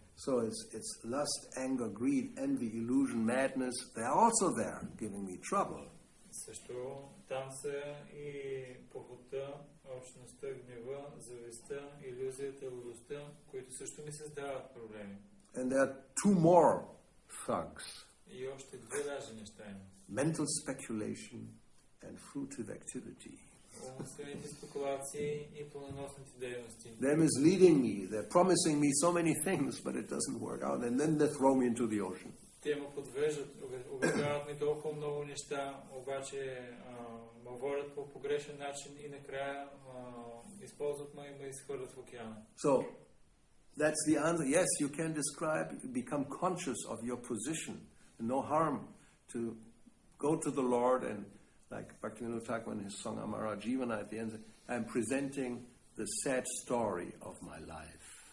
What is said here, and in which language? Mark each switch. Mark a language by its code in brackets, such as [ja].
[en] So it's lust, anger, greed, envy, illusion, madness. They're also there, giving me trouble. [bg] Също там са и похота, общността, гнева, завистта, илюзията, лудостта, които също ми създават проблеми. [en] And there are 2 more thugs. [bg] И още 2 даже неща има. [en] Mental speculation and fruitive activity. [bg] Умствените спекулации и плодоносните дейности. [en] They're misleading me. They're promising me so many things, but it doesn't work out. And then they throw me into the ocean. [bg] Те ме подвеждат, обещават ми толкова много неща, обаче ме водят по погрешен начин и накрая използват ме и ме изхвърлят в океана. [en] So, that's the answer. Yes, you can become conscious of your position. No harm to go to the Lord and, like Bhakti-yoga in his song Amara Jivana at the end, I'm presenting the sad story of my life.